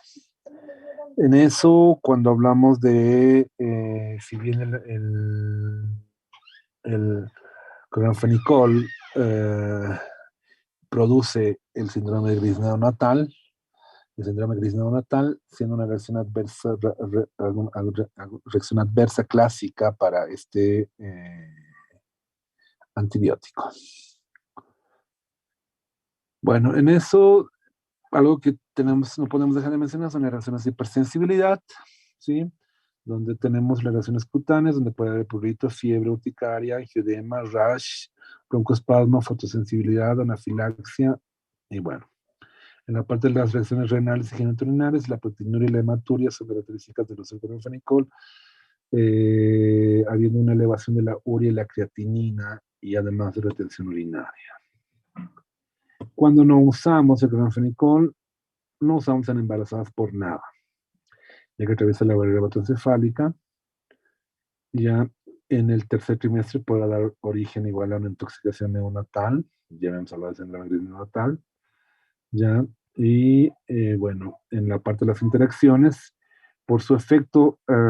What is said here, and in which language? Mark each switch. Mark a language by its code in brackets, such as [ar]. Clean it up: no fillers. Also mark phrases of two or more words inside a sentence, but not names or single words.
[es] En eso, cuando hablamos de, si bien el cloranfenicol produce el síndrome de gris neonatal, el síndrome de gris neonatal siendo una reacción adversa, reacción adversa clásica para este antibiótico. Bueno, en eso, algo que no podemos dejar de mencionar son las reacciones de hipersensibilidad, ¿sí? Donde tenemos las reacciones cutáneas, donde puede haber prurito, fiebre urticaria, angioedema, rash, broncoespasmo, fotosensibilidad, anafilaxia, y bueno. En la parte de las reacciones renales y genitourinarias, la proteinuria y la hematuria son características del uso del cloranfenicol, habiendo una elevación de la urea y la creatinina y además de retención urinaria. Cuando no usamos el cloranfenicol, no usamos en embarazadas por nada, ya que atraviesa la barrera hematoencefálica, ya, en el tercer trimestre pueda dar origen igual a una intoxicación neonatal, ya hemos hablado de síndrome gris neonatal, ya, y bueno, en la parte de las interacciones, por su efecto